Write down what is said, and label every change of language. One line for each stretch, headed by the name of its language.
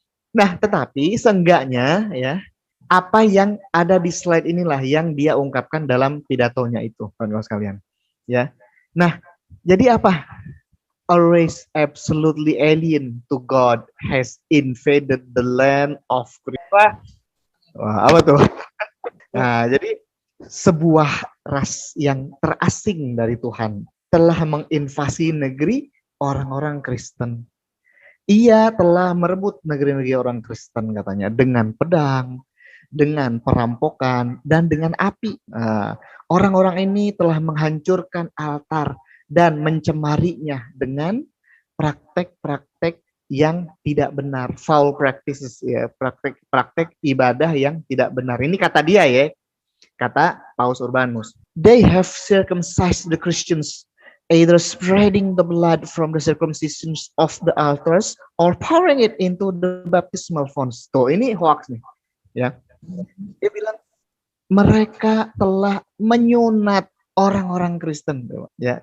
Indonesian: Nah, tetapi seenggaknya ya apa yang ada di slide inilah yang dia ungkapkan dalam pidatonya itu, kawan-kawan sekalian. Ya. Nah, jadi apa?
English: A race absolutely alien to God has invaded the land of Christ.
Indonesian: Wah, apa tuh? Nah, jadi sebuah ras yang terasing dari Tuhan telah menginvasi negeri orang-orang Kristen. Ia telah merebut negeri-negeri orang Kristen katanya dengan pedang, dengan perampokan, dan dengan api. Orang-orang ini telah menghancurkan altar dan mencemarinya dengan praktek-praktek yang tidak benar, foul practices ya, praktek-praktek ibadah yang tidak benar. Ini kata dia ya, kata Paus Urbanus.
English: They have circumcised the Christians, either spreading the blood from the circumcisions of the altars or pouring it into the baptismal fonts.
Indonesian: Tuh, ini hoax nih, ya. Dia bilang mereka telah menyunat orang-orang Kristen, ya.